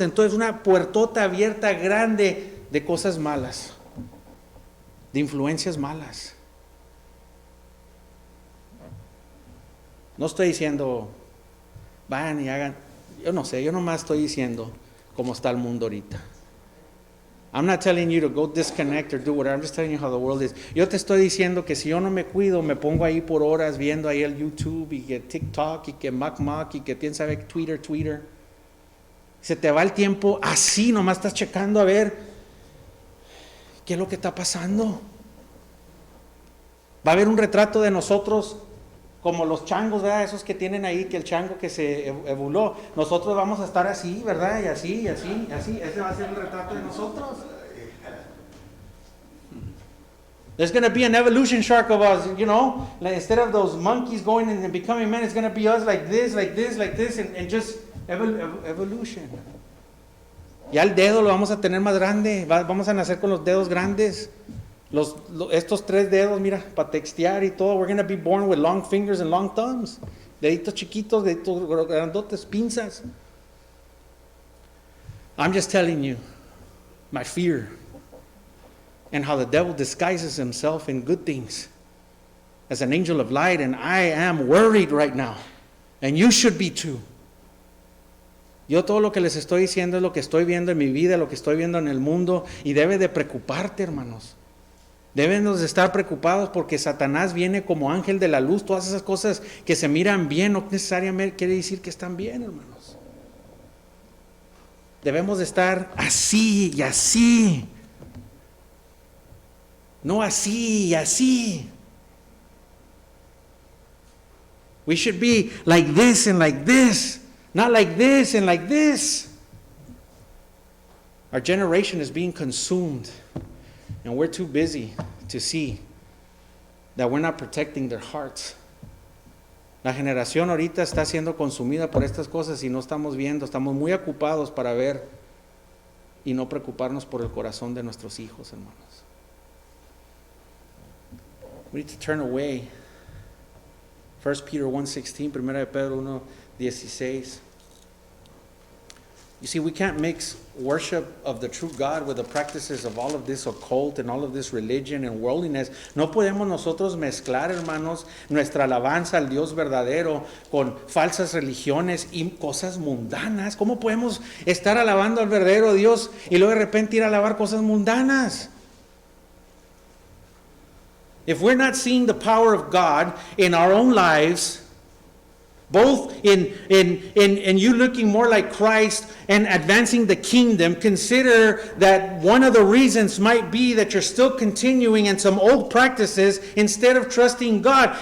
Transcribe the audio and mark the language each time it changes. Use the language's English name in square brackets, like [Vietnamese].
[Spanish] Entonces una puertota abierta grande de cosas malas, de influencias malas. No estoy diciendo, vayan y hagan, yo no sé, yo nomás estoy diciendo cómo está el mundo ahorita. [English] I'm not telling you to go disconnect or do whatever. I'm just telling you how the world is. [Spanish] Yo te estoy diciendo que si yo no me cuido, me pongo ahí por horas viendo ahí el YouTube y que TikTok y que Mac y que quién sabe Twitter. Se te va el tiempo así, nomás estás checando a ver qué es lo que está pasando. Va a haber un retrato de nosotros como los changos, ¿verdad? Esos que tienen ahí, que el chango que se evuló. Nosotros vamos a estar así, ¿verdad? Y así. Ese va a ser el retrato de nosotros. [English] There's going to be an evolution shark of us, like instead of those monkeys going and becoming men, it's going to be us like this, and just evolution. [Spanish] Ya el dedo lo vamos a tener más grande, vamos a nacer con los dedos grandes. Estos 3 dedos, mira, para textear y todo. [English] We're going to be born with long fingers and long thumbs. [Spanish] Deditos chiquitos, deditos grandotes, pinzas. [English] I'm just telling you my fear and how the devil disguises himself in good things as an angel of light, and I am worried right now, and you should be too. [Spanish] Yo todo lo que les estoy diciendo es lo que estoy viendo en mi vida, lo que estoy viendo en el mundo, y debe de preocuparte, hermanos. Debemos de estar preocupados porque Satanás viene como ángel de la luz. Todas esas cosas que se miran bien no necesariamente quiere decir que están bien, hermanos. Debemos de estar así y así. No así y así. [English] We should be like this and like this. Not like this and like this. Our generation is being consumed. And we're too busy to see that we're not protecting their hearts. [Spanish] La generación ahorita está siendo consumida por estas cosas y no estamos viendo, estamos muy ocupados para ver y no preocuparnos por el corazón de nuestros hijos, hermanos. [English] We need to turn away. 1 Peter 1:16, [Spanish] Primera de Pedro 1:16. [English] You see, we can't mix worship of the true God with the practices of all of this occult and all of this religion and worldliness. [Spanish] No podemos nosotros mezclar, hermanos, nuestra alabanza al Dios verdadero con falsas religiones y cosas mundanas. ¿Cómo podemos estar alabando al verdadero Dios y luego de repente ir a alabar cosas mundanas? [English] If we're not seeing the power of God in our own lives, both in you looking more like Christ and advancing the kingdom, consider that one of the reasons might be that you're still continuing in some old practices instead of trusting God.